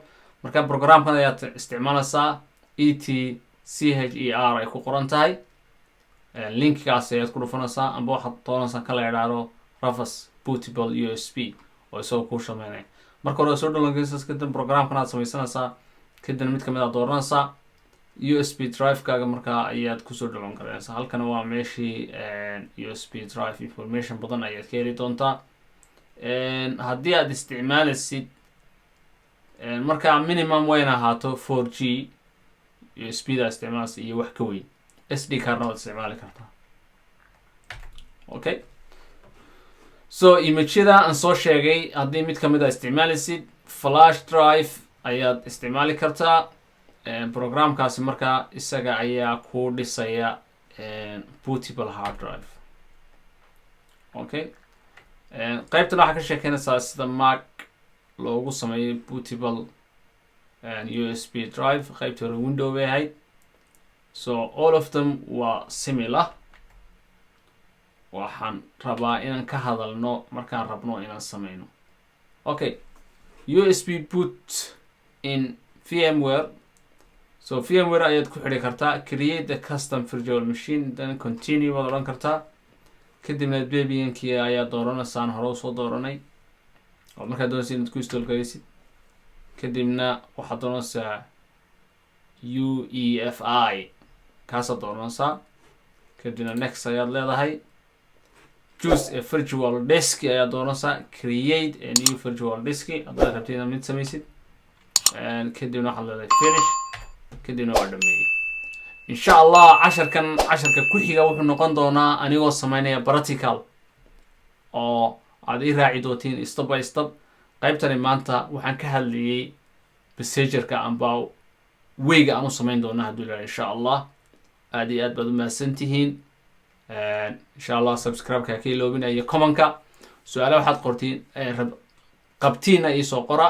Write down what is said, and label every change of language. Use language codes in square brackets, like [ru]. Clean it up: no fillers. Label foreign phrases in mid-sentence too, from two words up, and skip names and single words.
[so] marka programkan ayaad isticmaalaysaa ETCHER ay ku qoran tahay linkkaas ayaad ku dhufanaysaa amba waxaad doonaysaa kala yidhaahdo Rufus [en] bootable USB [so] oo isagoo kuu shaqeynaya. marka hore soo downloadaysaa kadib programkan aad samaysanaysaa kadib mid kamid ah dooranaysaa [en] USB drive-kaaga [so] markaa ayaad kusoo download karaysaa. halkan waa meeshii [en] USB drive information [so] badan ayaad ka heli doontaa. haddii aad isticmaalaysid markaa minimum wayna ahaato 4G USB-da isticmaalaysa iyo wax ka weyn. [en] SD card [so] waad isticmaali kartaa. [en] okay so [so] image-yada aan soo sheegay haddii mid kamid ah isticmaalaysid [en] flash drive [so] ayaad isticmaali kartaa. programkaasi markaa isaga ayaa ku dhisaya [en] bootable hard drive. [so] okay qaybtan waxaa ka sheekeynaysaa sida Mac loogu sameeyo [en] bootable USB drive. [so] qaybta hore window bay ahayd. [en] so all of them [so] waa similar. waxaan rabaa inaan ka hadalno markaan rabno inaan sameyno. [en] okay USB boot in VMware. [so] so VMware ayaad ku xidhi kartaa. [en] create a custom virtual machine then continue [so] waad odhan kartaa. kadibna debiankii ayaa dooranaysaan hore usoo dooranay oo markaad doonaysa inaad ku install garaysid. kadibna waxaad doonaysaa UEFI kaasaad doonaysaa. kadibna next ayaad leedahay. [en] choose a virtual disk [so] ayaad doonaysaa. [en] create a new virtual disk [so] haddaad rabtid inaad mid samaysid. kadibna waxaad leedahay finish. kadibna waa dhameeyey. [ar] insha allah [so] casharka ku xiga wuxuu noqon doonaa anigoo sameynaya practical oo aad i raaci doontiin [en] step by step. [so] qaybtani maanta waxaan ka hadlayay procedure-ka amba wayga aan u sameyn doona hadduu ilaahay [ar] insha allah. [so] aad iyo aad baad u mahadsantihiin. [ar] insha allah [so] subscribe-ka ka iloobinaya comment-ka. su-aalo waxaad qortiin qabtiina isoo qora.